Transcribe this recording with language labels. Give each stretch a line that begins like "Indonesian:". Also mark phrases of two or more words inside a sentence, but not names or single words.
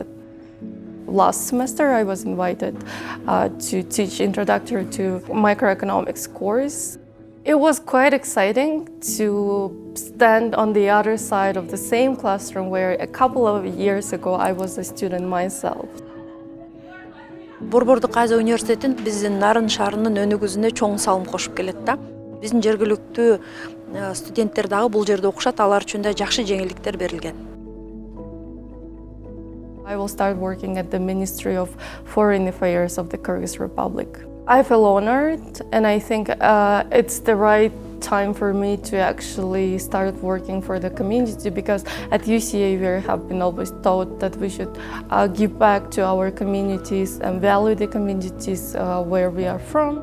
English: Last semester, I was invited to teach Introductory to Microeconomics course. It was quite exciting to stand on the other side of the same classroom where a couple of years ago I was a student myself.
Kyrgyz: Борбордук Азия университетин биздин Нарyn шаарынын өнүгүүсүнө чоң салым кошуп келет да. Биздин жергиликтүү студенттер дагы бул жерде окушат, алар үчүн да жакшы жеңилдиктер берилген.
English: I will start working at the Ministry of Foreign Affairs of the Kyrgyz Republic. I feel honored, and I think it's the right time for me to actually start working for the community, because at UCA we have been always taught that we should give back to our communities and value the communities where we are from.